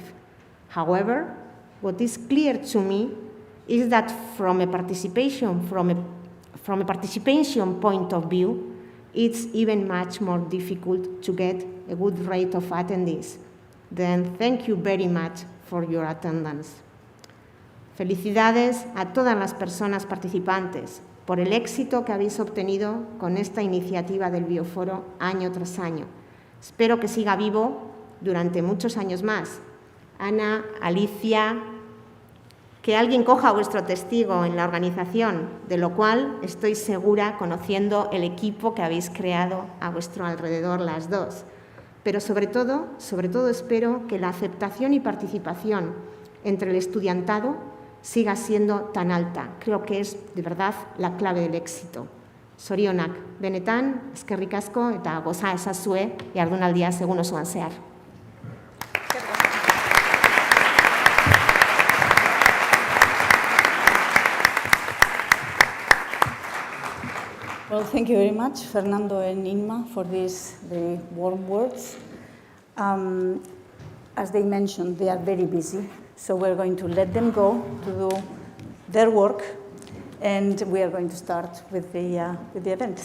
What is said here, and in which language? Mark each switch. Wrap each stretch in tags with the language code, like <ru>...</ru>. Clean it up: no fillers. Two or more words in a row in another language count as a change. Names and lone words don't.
<en>However, what is clear to me is that from a participation point of view, it's even much more difficult to get a good rate of attendees. Then thank you very much for your attendance.</en> <es>Felicidades a todas las personas participantes por el éxito que habéis obtenido con esta iniciativa del BioForo año tras año. Espero que siga vivo durante muchos años más. Ana, Alicia, que alguien coja vuestro testigo en la organización, de lo cual estoy segura conociendo el equipo que habéis creado a vuestro alrededor las dos. Pero sobre todo espero que la aceptación y participación entre el estudiantado siga siendo tan alta. Creo que es, de verdad, la clave del éxito.</es> <eu>Zorionak, benetan, eskerrik asko eta goza ezazue, jardunaldia segun osoan zehar.</eu> <en>Well, thank you very much, Fernando and Inma, for these very warm words. As they mentioned, they are very busy, so we're going to let them go to do their work, and we are going to start with the event.</en>